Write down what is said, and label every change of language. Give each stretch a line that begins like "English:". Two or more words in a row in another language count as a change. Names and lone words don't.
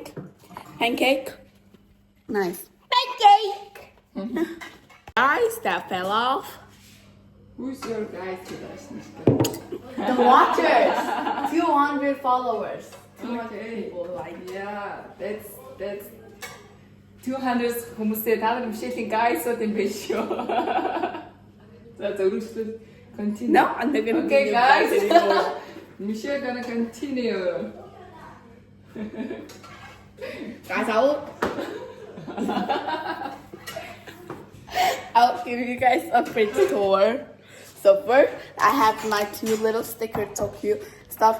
English: Pancake. Nice. Pancake. Guys, that fell off. Who's your guy today? The watchers. 200 followers. 200 Okay. people like. Yeah, that's
Mongolian: 200 хүмүүсээ та нар Michelle-ийн guys-ууд юм биш шүү. За зөвлөсөн continue.
English: No, I'm not gonna Okay, be guys. anymore. Michelle gonna continue. Guys, I'll give you guys a fridge tour. So first, I have my two little stickers, so cute stuff.